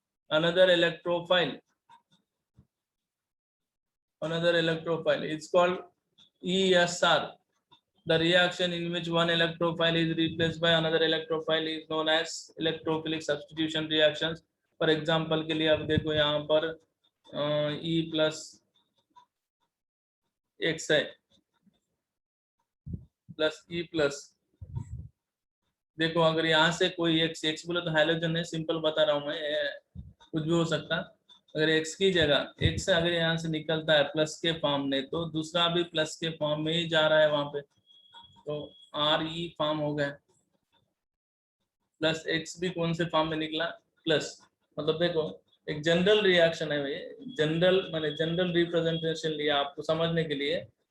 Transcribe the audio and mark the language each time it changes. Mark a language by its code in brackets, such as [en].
[en] another electrophile is called ESR। The reaction in which one electrophile is replaced by another electrophile is known as electrophilic substitution reactions. For example [hi] के लिए अब देखो यहाँ पर E plus X है plus E plus, देखो अगर यहाँ से कोई X बोले तो हाइड्रोजन है, सिंपल बता रहा हूँ मैं, कुछ भी हो सकता। अगर X की जगह X अगर यहाँ से निकलता है प्लस के फॉर्म में, तो दूसरा भी प्लस के फॉर्म में ही जा रहा है वहां पे, तो RE फॉर्म हो गया, प्लस X भी कौन से फॉर्म में निकला, प्लस। मतलब देखो एक जनरल रिएक्शन है ये, जनरल मैंने जनरल रिप्रेजेंटेशन लिया आपको समझने के लिए।